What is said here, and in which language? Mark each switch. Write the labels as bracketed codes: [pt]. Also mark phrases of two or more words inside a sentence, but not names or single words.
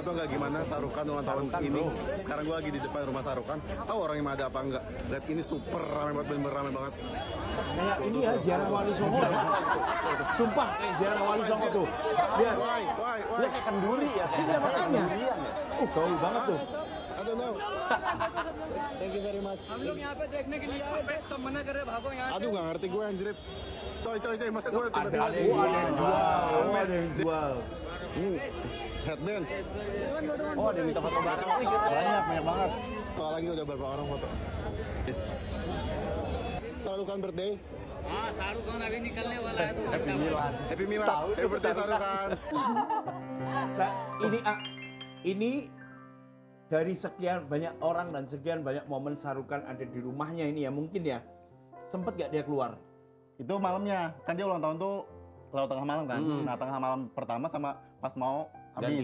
[id] mau tau nggak gimana Sarukan ulang tahun ini? Sekarang gue lagi di depan rumah Sarukan. Tahu orang yang ada apa enggak? Lihat ini super ramai banget, bener-bener ramai banget. Kayak ini ya ziarah Wali Songo ya. Sumpah kayak ziarah Wali Songo tuh. Lihat. [en] Why? [id] Dia kayak kenduri ya. Iya makanya. Kendurian ya. Gaul banget tuh. [en] I don't know. Thank you very much. [hi] हम लोग यहाँ पे देखने के लिए आए थे सब मना कर रहे भागो यहाँ [id] Aduh nggak ngerti gue anjir. Coy, masa gue tiba-tiba Ada yang jual. Oh, ada yang jual. headband. Oh ada minta foto bareng. Wih, gitu. Banyak banget. Soal lagi udah berapa orang foto? [en] Yes. Sarukan birthday. [hi] हाँ शाहरुख खान अभी निकलने वाला है तो [en] Happy Milan. Happy Milad. Happy birthday Sarukan. [id] Nah, ini dari sekian banyak orang dan sekian banyak momen Sarukan ada di rumahnya ini ya mungkin ya. Sempet gak dia keluar? Itu malamnya. Kan dia ulang tahun tuh lewat tengah malam kan. Nah, tengah malam pertama sama pas mau habis.